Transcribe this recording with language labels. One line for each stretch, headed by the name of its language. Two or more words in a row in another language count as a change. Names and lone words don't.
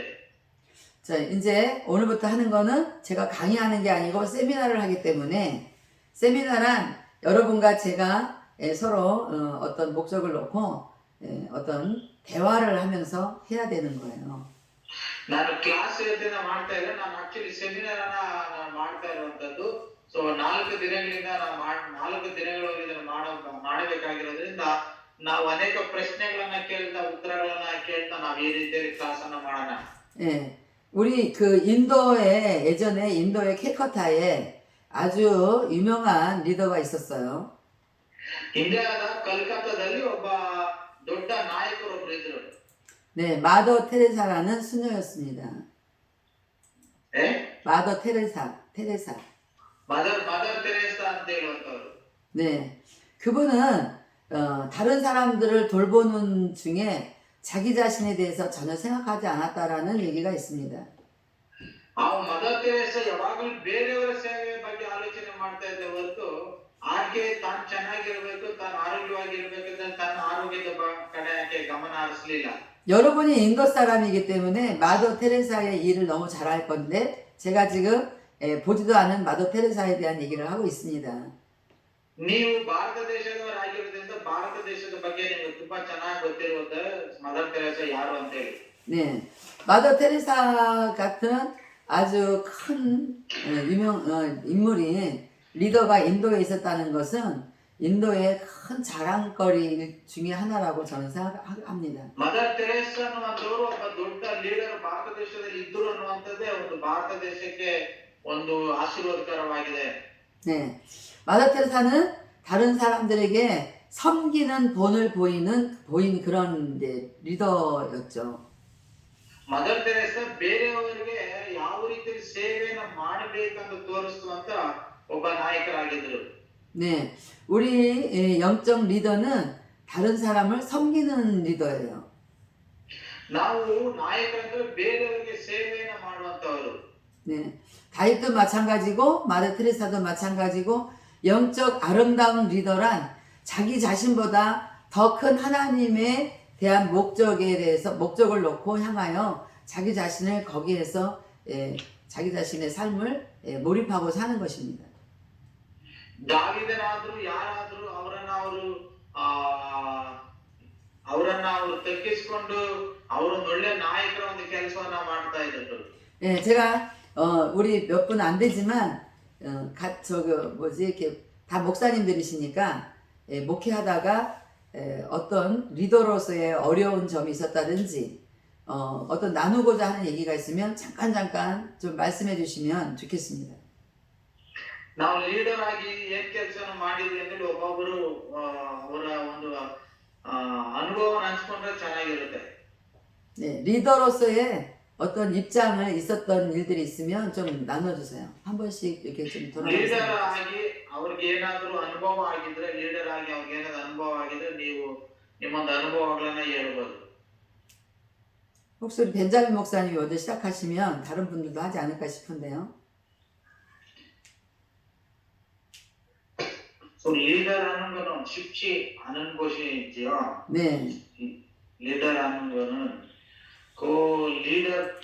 Korean: 자, 이제 오늘부터 하는 거는 제가 강의하는 게 아니고 세미나를 하기 때문에 세미나란 여러분과 제가 예, 서로 어떤 목적을 놓고 예, 어떤 대화를 하면서 해야 되는 거예요.
Kannada: ನಾನು ಕ್ಲಾಸ್ ಮಾಡ್ತಾ ಇಲ್ಲ, ನಾನು
English: actually seminar
Kannada: ನಾನು ಮಾಡ್ತಾ ಇರುವಂತದ್ದು. ಸೊ 4 ದಿನಗಳಿಂದ ನಾವು 4 ದಿನಗಳವರೆಗೆ ಇದನ್ನು ಮಾಡಬೇಕಾಗಿರೋದ್ರಿಂದ ನಾವು ಅನೇಕ ಪ್ರಶ್ನೆಗಳನ್ನ ಕೇಳ್ತಾ ಉತ್ತರಗಳನ್ನ ಕೇಳ್ತಾ ನಾವು ಈ ರೀತಿಯಲ್ಲಿ ಕ್ಲಾಸ್ ಅನ್ನ ಮಾಡೋಣ.
Korean: 예, 우리 그 인도에 예전에 인도의 캘커타에 아주 유명한 리더가 있었어요.
Kannada: ಇಂಡಿಯಾದ ಕಲ್ಕತ್ತಾದಲ್ಲಿ ಒಬ್ಬ ದೊಡ್ಡ ನಾಯಕರೊಬ್ಬರು ಇದ್ರು.
Korean: 네, 마더 테레사라는 수녀였습니다. 예? 마더 테레사.
Kannada: ಮದರ್ ತೆರೇಸಾ ಅಂತ ಹೇಳುವಂತವ್ರು.
Korean: 네, 그분은 다른 사람들을 돌보는 중에 자기 자신에 대해서 전혀 생각하지 않았다라는 얘기가 있습니다.
Kannada: ಮದರ್ ತೆರೇಸಾ ಯಾವಾಗಲೂ ಬೇರೆಯವರ ಸೇವೆ ಬಗ್ಗೆ ಆಲೋಚನೆ ಮಾಡ್ತಾ ಇದ್ದ ಹೊರತು ಆಕೆ ತಾನು ಚೆನ್ನಾಗಿರ್ಬೇಕು, ತಾನು ಆರೋಗ್ಯವಾಗಿರ್ಬೇಕಂದ್ರೆ ತನ್ನ ಆರೋಗ್ಯದ ಕಡೆ ಆಕೆ ಗಮನ ಹರಿಸಲಿಲ್ಲ.
Korean: 여러분이 인도 사람이기 때문에 마더 테레사의 일을 너무 잘 알 건데 제가 지금 보지도 않은 마더 테레사에 대한 얘기를 하고 있습니다.
Kannada: ನೀವು ಭಾರತ ದೇಶದವರಾಗಿರೋದ್ರಿಂದ ಭಾರತ ದೇಶದ ಬಗ್ಗೆ ನಿಮಗೆ ತುಂಬಾ ಚೆನ್ನಾಗಿ ಗೊತ್ತಿರುವುದು ಮದರ್ ತೆರೇಸಾ ಯಾರು ಅಂತ ಹೇಳಿ.
Korean: 네, 마더 테레사 같은 아주 큰 인물이 리더가 인도에 있었다는 것은 인도의 큰 자랑거리 중에 하나라고 저는 생각합니다.
Kannada: ಮದರ್ ತೆರೇಸಾ ಅನ್ನುವಂಥವರು ಒಬ್ಬ ದೊಡ್ಡ ಲೀಡರ್ ಭಾರತ ದೇಶದಲ್ಲಿ ಇದ್ದರು ಅನ್ನುವಂಥದ್ದೇ ಒಂದು ಭಾರತ ದೇಶಕ್ಕೆ ಒಂದು ಆಶೀರ್ವಾದಕರವಾಗಿದೆ.
Korean: 네, 마더 테레사는 다른 사람들에게 섬기는 본을 보인 그런 이제 리더였죠.
Kannada: ಮದರ್ ತೆರೇಸಾ ಬೇರೆಯವರಿಗೆ ಯಾವ ರೀತಿ ಸೇವೆಯನ್ನು ಮಾಡಬೇಕಂತ ತೋರಿಸುವಂತ ಒಬ್ಬ ನಾಯಕರಾಗಿದ್ದರು.
Korean: 네, 우리 영적 리더는 다른 사람을 섬기는 리더예요.
Kannada: ನಾವು ನಾಯಕರಂದ್ರೆ ಬೇರೆಯವರಿಗೆ ಸೇವೆಯನ್ನು ಮಾಡುವಂತವರು.
Korean: 네, 다윗도 마찬가지고 마더 테레사도 마찬가지고 영적 아름다운 리더란 자기 자신보다 더 큰 하나님에 대한 목적을 놓고 향하여 자기 자신을 거기에서 자기 자신의 삶을 몰입하고 사는 것입니다.
Kannada: ದಾವೀದನಾದರೂ ಯಾರಾದರೂ ಅವರನ್ನ ಅವರು ತಗ್ಗಿಸಿಕೊಂಡು ಅವರೊಂದು ಒಳ್ಳೆ ನಾಯಕರ ಒಂದು ಕೆಲಸವನ್ನ ಮಾಡ್ತಾ ಇದ್ರು.
Korean: 예, 제가 우리 몇 분 안 되지만 이렇게 다 목사님들이시니까 목회하다가 어떤 리더로서의 어려운 점이 있었다든지 어떤 나누고자 하는 얘기가 있으면 잠깐 좀 말씀해 주시면 좋겠습니다.
Kannada: ನಾವು ಲೀಡರ್ ಆಗಿ ಏನ್ ಕೆಲಸವನ್ನು ಮಾಡಿದ್ವಿ ಅಂದ್ರೆ ಒಬ್ಬೊಬ್ಬರು ಅವರ ಒಂದು ಅನುಭವವನ್ನು ಹಂಚಿಕೊಂಡ್ರೆ ಚೆನ್ನಾಗಿರುತ್ತೆ.
Korean: 네, 리더로서의 어떤 입장을 있었던 일들이 있으면 좀 나눠주세요. 한 번씩 이렇게 좀 돌아보세요.
Kannada: ಲೀಡರ್ ಆಗಿ ಅವ್ರಿಗೆ ಏನಾದರೂ ಅನುಭವ ಆಗಿದ್ರೆ, ಲೀಡರ್ ಆಗಿ ಅವ್ರಿಗೆ ಏನಾದ್ರು ಅನುಭವ ಆಗಿದ್ರೆ ನೀವು ನಿಮ್ಮೊಂದು ಅನುಭವಗಳನ್ನ ಹೇಳ್ಬೋದು.
Korean: 혹시 우리 벤자민 목사님이 먼저 시작하시면 다른 분들도 하지 않을까 싶은데요. ಲೀಡರ್ 하는 거는 쉽지 않은 것이지요. 네. 리더 하는 거는 그 리더